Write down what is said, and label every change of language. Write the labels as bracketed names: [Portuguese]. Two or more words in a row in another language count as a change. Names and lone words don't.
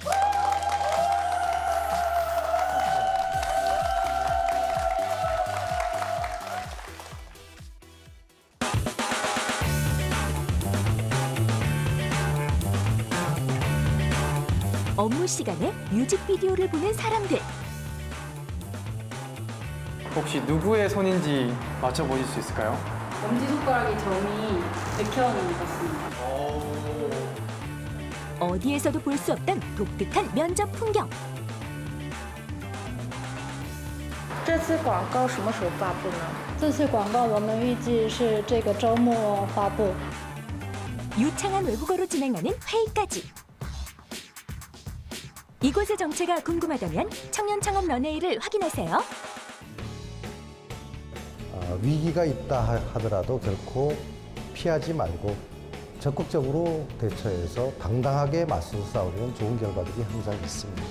[Korean] 업무 시간에 뮤직비디오를 보는 사람들. 혹시 누구의 손인지 맞춰보실 수 있을까요? 엄지손가락에 점이 백현이 같습니다. 어디에서도 볼 수 없던 독특한 면접 풍경. [Chinese] 这次广告什么时候发布呢？这次广告我们预计是这个周末发布。 [Korean] 유창한 외국어로 진행하는 회의까지. 이곳의 정체가 궁금하다면 청년창업 런웨이를 확인하세요. 위기가 있다 하더라도 결코 피하지 말고 적극적으로 대처해서 당당하게 맞서서 싸우면 좋은 결과들이 항상 있습니다.